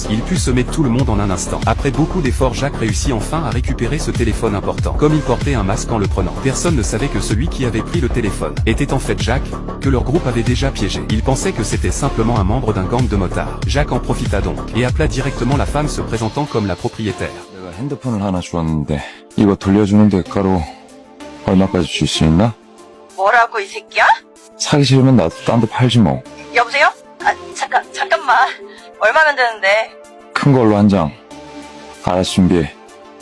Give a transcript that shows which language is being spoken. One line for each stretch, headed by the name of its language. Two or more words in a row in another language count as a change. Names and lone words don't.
French: Il put semer tout le monde en un instant. Après beaucoup d'efforts, Jacques réussit enfin à récupérer ce téléphone important. Comme il portait un masque en le prenant, personne ne savait que celui qui avait pris le téléphone était en fait Jacques, que leur groupe avait déjà piégé. Il pensait que c'était simplement un membre d'un gang de motards. Jacques en profita donc, et appela directement la femme se présentant comme la propriétaire.
Korean: 내가 핸드폰을 하나 주었는데 이거 돌려주는 대가로 얼마까지 줄 수 있나? 뭐라고 이 새끼야? 사기 싫으면 나도 딴 데 팔지 뭐. 여보세요? 아 잠깐만. 얼마면 되는데? 큰 걸로 한 장. 알아서 준비해.